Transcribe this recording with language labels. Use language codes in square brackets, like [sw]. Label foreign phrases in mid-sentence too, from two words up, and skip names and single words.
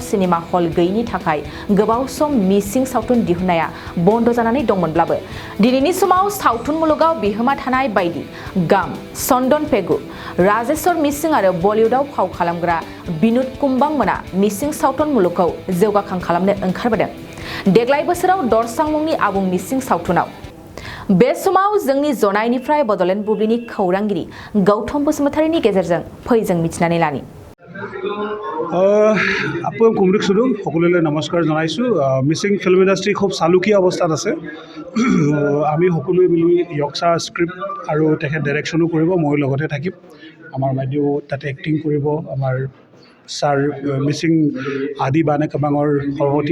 [brx] सिनेमा हल गैयिनि थाखाय गोबाव सम मिसिं सावथुन दिहुननाया बन्द जानानै दंमोनब्लाबो दिनैनि समाव सावथुन मुलुगाव बिहोमा थानाय बायदि गाम चन्दन पेगु राजेश्वर मिसिं आरो बलिउडआव फाव खालामग्रा बिनुद कुम्बां मोना मिसिं सावथुन मुलुगखौ जौगाखां खालामनो ओंखारबोदों देग्लाय बोसोराव दरसां मुंनि आबुं मिसिं सावथुनाव बे समाव जोंनि जनायनिफ्राय बडलेण्ड बुब्लिनि खौरांगिरि गौतम बसुमतारीनि गेजेरजों फै जों मिथिनानै लानि [as] আপোনাক কুমৰিক সুধো সকলোলৈ নমস্কাৰ জনাইছোঁ মিচিং [en] film industry [as] খুব চালুকীয়া অৱস্থাত আছে আমি সকলোৱে মিলি য়ক্সা স্ক্ৰিপ্ট আৰু তেখেত ডাইৰেকশ্যনো কৰিব মই লগতে থাকিম আমাৰ বাইদেউ তাতে এক্টিং কৰিব আমাৰ ছাৰ মিচিং আদি বানে কাবাঙৰ সভাপতি